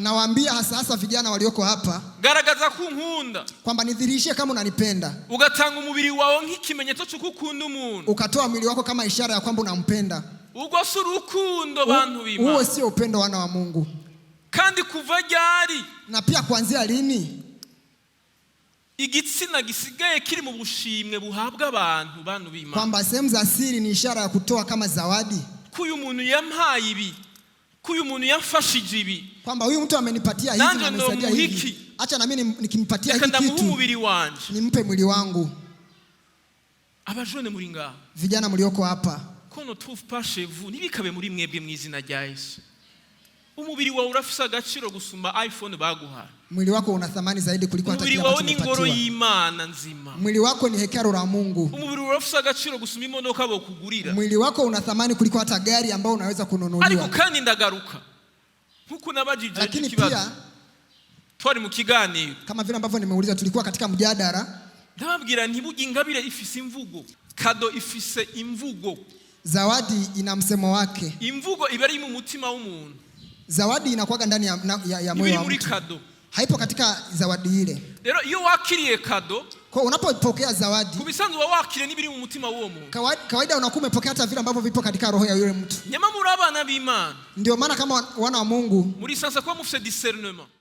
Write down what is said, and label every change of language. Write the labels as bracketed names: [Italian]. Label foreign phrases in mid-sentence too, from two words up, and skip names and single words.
[Swahili] nawaambia hasa vijana walioko hapa, [Rundi] garagaza kunkunda, [Swahili] kwamba nidhihirishe kama unanipenda. [Rundi] Ugatanga umubiri wawe nk'ikimenyetso cyo gukunda umuntu. [Swahili] Ukatoa mwili wako kama ishara ya kwamba unampenda. [Rundi] Ugo si urukundo bantu b'Imana. [Swahili] Huo sio upendo wana wa Mungu. [Rundi] Kandi kuva ryari, [Swahili] na pia kuanzia lini [Rundi] igitsina gisigaye kiri mu bushimwe buhabwa abantu bantu b'Imana, [Swahili] kwamba sehemu za siri ni ishara ya kutoa kama zawadi. [Rundi] Kuyu muntu yampaye ibi, kuyu muntu yamfashije ibi, [Swahili] kwamba huyu mtu amenipatia hivi na amesaidia hivi, acha na mimi nikimpatia hiki kitu nimpe mwili wangu. [Rundi] Abajone muri ngaho, [Swahili] vijana mlioko hapa, [Rundi] kono [French] trouve pas chez vous, [Rundi] nibikabe muri mwebwe mwizina rya Yesu. Umubiri wawe urafisa agaciro gusumba iPhone baguha. [Swahili] Mwili wako una thamani zaidi kuliko hata kile ambacho umepatiwa. [Rundi] Umubiri wawe ni ngoro y'Imana nzima. [Swahili] Mwili wako ni hekalu la Mungu. [Rundi] Umubiri urafisa agaciro gusumba imodoka bokugurira. [Swahili] Mwili wako una thamani kuliko hata gari ambao unaweza kununuliwa. [Rundi] Ariko kandi ndagaruka, nkuko nabajije [Swahili] lakini pia [Rundi] twari mu kiganiro, [Swahili] kama vile ambavyo nimeuliza, tulikuwa katika mjadala, [Rundi] ndababwira ntibugi ingabire ifise imvugo, kado ifise imvugo, [Swahili] zawadi ina msemo wake. [Rundi] Imvugo ibari mu mutima w'umuntu. [Swahili] Zawadi inakuwa ndani ya moyo wa mtu, haipo katika zawadi ile. [Rundi] Lero iyo wakiriye kado, [Swahili] kwa unapopokea zawadi, [Rundi] kubisanzwe wakire nibiri mu mutima w'uwo muntu. [Swahili] Kawaida unakuwa umepokea hata vile ambavyo vipo katika roho ya yule mtu. [Rundi] Nyama muri abana b'Imana, [Swahili] ndio maana kama wana wa Mungu [Rundi] muri sasa kwa mufise discernement.